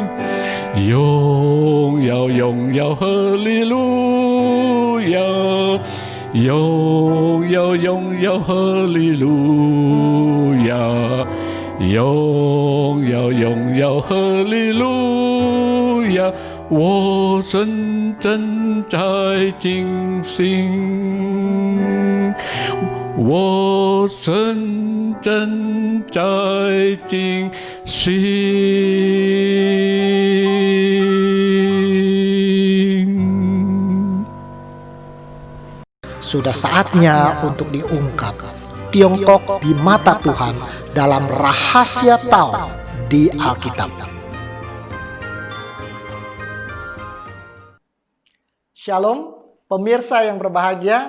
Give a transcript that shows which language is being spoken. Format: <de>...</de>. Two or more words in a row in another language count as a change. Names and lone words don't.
<zh>荣耀荣耀哈利路亚，荣耀荣耀哈利路亚，荣耀荣耀哈利路亚，我神正在进行。我神正在进行。</zh> <id>Sudah saatnya untuk diungkap Tiongkok di mata Tuhan dalam rahasia Tao di Alkitab. Shalom, pemirsa yang berbahagia.</id>